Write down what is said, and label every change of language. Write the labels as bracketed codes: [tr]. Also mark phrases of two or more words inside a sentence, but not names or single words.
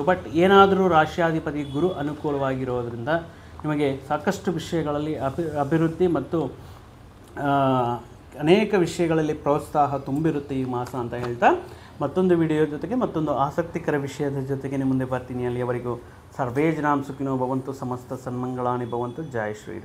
[kn] ಬಟ್ ಏನಾದರೂ ರಾಶ್ಯಾಧಿಪತಿ ಗುರು ಅನುಕೂಲವಾಗಿರೋದ್ರಿಂದ ನಿಮಗೆ ಸಾಕಷ್ಟು ವಿಷಯಗಳಲ್ಲಿ ಅಭಿವೃದ್ಧಿ ಮತ್ತು ಅನೇಕ ವಿಷಯಗಳಲ್ಲಿ ಪ್ರೋತ್ಸಾಹ ತುಂಬಿರುತ್ತೆ ಈ ಮಾಸ ಅಂತ ಹೇಳ್ತಾ ಮತ್ತೊಂದು ವಿಡಿಯೋ ಜೊತೆಗೆ ಮತ್ತೊಂದು ಆಸಕ್ತಿಕರ ವಿಷಯದ ಜೊತೆಗೆ ನಿಮ್ಮ ಮುಂದೆ ಬರ್ತೀನಿ. ಅಲ್ಲಿಯವರೆಗೂ [sa] ಸರ್ವೇ ಜನಾಂ ಸುಖಿನೋ ಭವಂತು, ಸಮಸ್ತ ಸನ್ಮಂಗಳಾನಿ ಭವಂತು. ಜೈ ಶ್ರೀರಾಮ್.